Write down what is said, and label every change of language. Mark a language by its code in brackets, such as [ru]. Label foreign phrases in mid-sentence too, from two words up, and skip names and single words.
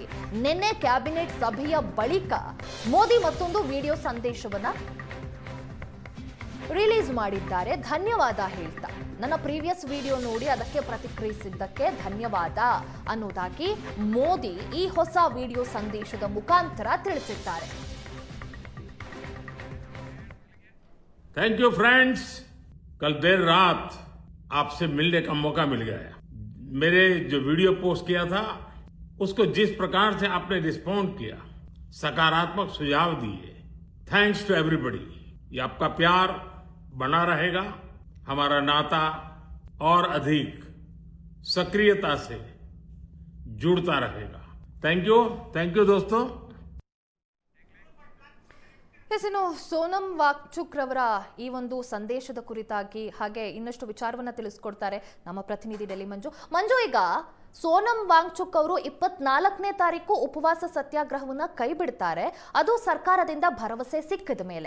[kn] ನಿನ್ನೆ ಕ್ಯಾಬಿನೆಟ್ ಸಭೆಯ ಬಳಿಕ ಮೋದಿ ಮತ್ತೊಂದು ವಿಡಿಯೋ ಸಂದೇಶವನ್ನ ರಿಲೀಸ್ ಮಾಡಿದ್ದಾರೆ. ಧನ್ಯವಾದ ಹೇಳ್ತಾ, ನನ್ನ [en] previous video [kn] ನೋಡಿ ಅದಕ್ಕೆ ಪ್ರತಿಕ್ರಿಯಿಸಿದ್ದಕ್ಕೆ ಧನ್ಯವಾದ ಅನ್ನೋದಾಗಿ ಮೋದಿ ಈ ಹೊಸ ವಿಡಿಯೋ ಸಂದೇಶದ ಮುಖಾಂತರ ತಿಳಿಸಿದ್ದಾರೆ. [en] thank you friends, [hi] कल देर रात आपसे मिलने का मौका मिल गया। मेरे जो वीडियो पोस्ट किया था उसको जिस प्रकार से आपने रिस्पॉन्ड किया, सकारात्मक सुझाव दिए, [en] thanks to everybody. [hi] ये आपका प्यार बना रहेगा, हमारा नाता और अधिक सक्रियता से जुड़ता रहेगा। [en] thank you [hi] दोस्तों। [kn] ಇನ್ನು ಸೋನಂ ವಾಂಗ್ಚುಕ್ ರವರ ಈ ಒಂದು ಸಂದೇಶದ ಕುರಿತಾಗಿ ಹಾಗೆ ಇನ್ನಷ್ಟು ವಿಚಾರವನ್ನ ತಿಳಿಸ್ಕೊಡ್ತಾರೆ ನಮ್ಮ ಪ್ರತಿನಿಧಿ ಡೆಲ್ಲಿ ಮಂಜು. ಈಗ ಸೋನಂ ವಾಂಗ್ಚುಕ್ ಅವರು 24ನೇ ತಾರೀಕು ಉಪವಾಸ ಸತ್ಯಾಗ್ರಹವನ್ನ ಕೈ ಬಿಡ್ತಾರೆ, ಅದು ಸರ್ಕಾರದಿಂದ ಭರವಸೆ ಸಿಕ್ಕಿದ ಮೇಲೆ.